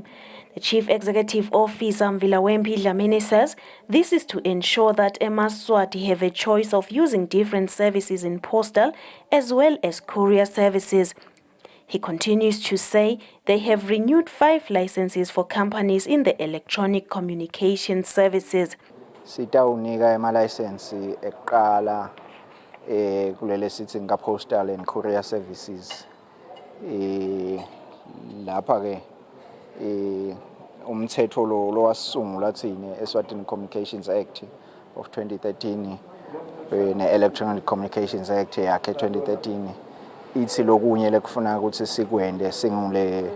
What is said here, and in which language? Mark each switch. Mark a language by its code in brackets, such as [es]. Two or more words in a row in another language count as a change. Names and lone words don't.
[en] The Chief Executive Officer Mvila Dlamini says this is to ensure that Eswatini have a choice of using different services in postal as well as courier services. He continues to say they have renewed 5 licenses for companies in the electronic communication services. [ss] Sitawunika ama-license eqala kulele sithi [en] postal and courier services. [ss] Lapha ke umthetho lo wasungula thina Eswatini Communications Act of 2013 ne-Electronic Communications Act yakhe 2013 ithi lokunye lekufuna ukuthi sikwende singule